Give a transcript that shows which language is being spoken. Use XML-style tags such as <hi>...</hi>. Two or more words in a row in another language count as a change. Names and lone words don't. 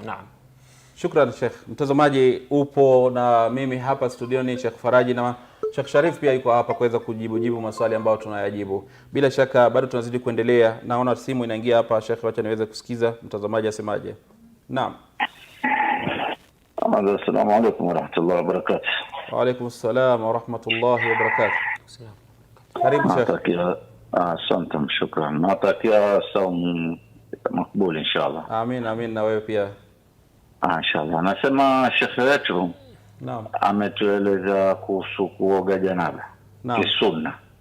<sw>Naam. Shukran Sheikh. Mtazamaji, upo na mimi hapa studioni Sheikh Faraji na Sheikh Sharif pia yuko hapa kuweza kujibu maswali ambayo tunayajibu. Bila shaka bado tunazidi kuendelea. Naona simu inaingia hapa Sheikh, acha niweze kusikiza mtazamaji asemaje. Naam.</sw> <ar>السلام عليكم ورحمة الله وبركاته. وعليكم السلام ورحمة الله وبركاته.</ar> <sw>Karibu Sheikh. Asante, shukran. Natakia saum makbul inshallah. Amin na wewe pia. Inshallah. Nasema Sheikh wetu ametueleza kuhusu kuoga janaba kisunna.</sw>